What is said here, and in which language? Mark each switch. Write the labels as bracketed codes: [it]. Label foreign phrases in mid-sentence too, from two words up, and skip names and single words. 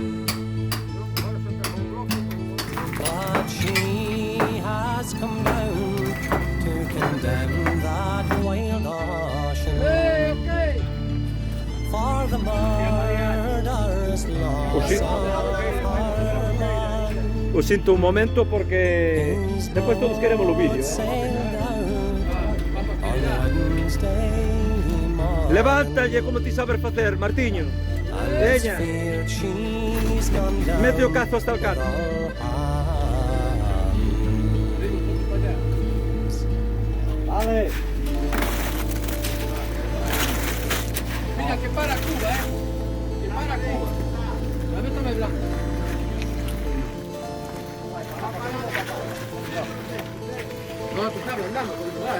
[en] But she has come down to condemn that wild ocean, for the murderous loss of her man. [gl] Os sinto un momento porque despois todos queremos o vídeo. Levántalle como ti sabes facer, Martiño. Veña. [en] field, she's gone down [gl] Mete o cazo [es] hasta el [en] with [gl] carro. [en] all hands. [gl] Vale. [es] Mira, que para Cuba, que para Cuba. La vez está blanca. No, tú estás hablando, con verdad,